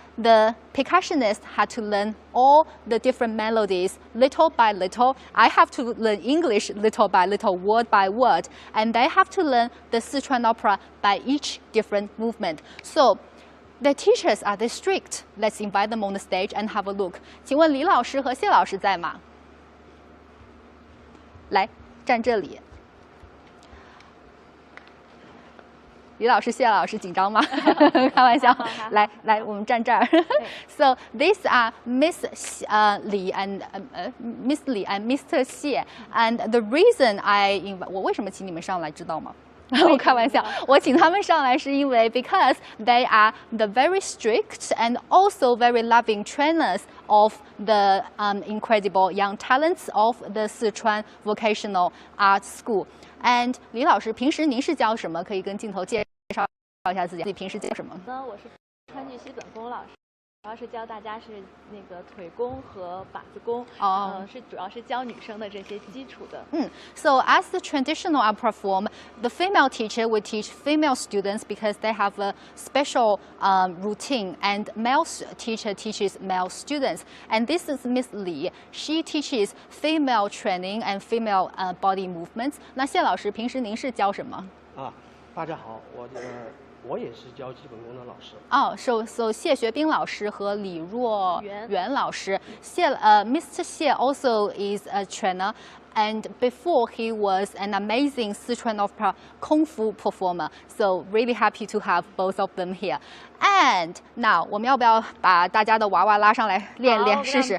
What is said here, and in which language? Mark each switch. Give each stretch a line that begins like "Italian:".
English: The percussionist had to learn all the different melodies little by little. I have to learn English little by little, word by word, and they have to learn the Sichuan Opera by each different movement. So the teachers are they strict? Let's invite them on the stage and have a look.
Chinese: 请问李老师和谢老师在吗？来，站这里。李老师、谢老师紧张吗？开玩笑。来，我们站这儿。
English: So these are Miss Li and Miss Li and Mr.
Chinese: Xie,
English: and the reason I invite
Chinese: 我为什么请你们上来知道吗？我开玩笑，我请他们上来是因为
English: because they are the very strict and also very loving trainers of the incredible young talents of the Sichuan Vocational Art School.
Chinese: And 李老师，平时您是教什么？可以跟镜头介绍一下自己平时教什么？我是川剧西本风老师，主要是教大家是那个腿功和把子功，主要是教女生的这些基础的。
English: So as the traditional opera form, the female teacher will teach female students because they have a special routine, and male teacher teaches male students. And this is Miss Li. She teaches female training and female body movements.
Chinese: 那谢老师，平时您是教什么？大家好，我也是教基本功的老师。 So 谢学兵老师和李若元老师。
English: Mr. Xie also is a trainer, and before he was an amazing Sichuan Opera Kung Fu performer. So really happy to have both of them here. And now
Chinese: 我们要不要把大家的娃娃拉上来练练试试？